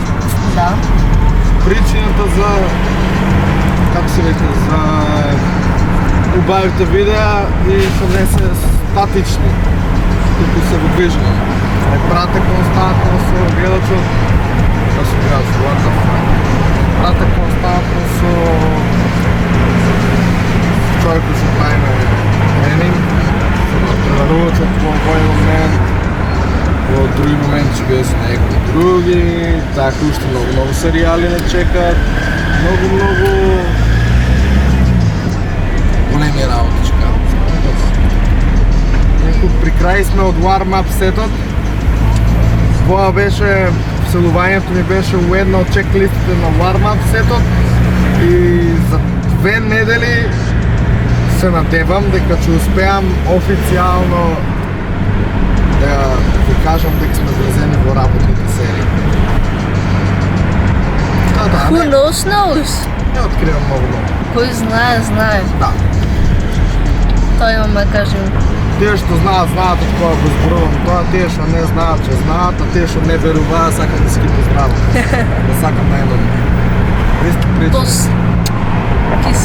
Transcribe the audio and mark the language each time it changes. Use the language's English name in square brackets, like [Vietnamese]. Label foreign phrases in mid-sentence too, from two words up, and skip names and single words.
[Macedonian] Да. Причината за, како се вика, за убавите видеа и што не се статични, туку се во движење. Не прате константно со гледачот, да се гледаш, [English] what the fuck. [Macedonian] Прате константно со човекот што прави на тренинг, со тренарувачот во овој момент, во други моменти ќе биде со некои други, така уште многу серијали не чекат, многу големи работи чекаат. Некој при крај сме од warm-up сетот. Тоа беше, вселувањето ми беше у една од чек-листите на warm-up сетот и за 2 недели се надевам дека ќе успеам официјално да ви кажам дека сме влезени во работните серии. [English] Who knows, knows. [Macedonian] Не откривам многу. Кој знае, знае. Да. Тоа имаме да кажем. Тие што знаат, знаат од кога го зборувам тоа, тие што не знаат, че знаат, а тие што не веруваат, сакам да си ги поздравам. Да сакам најдобро. Тос. Кис.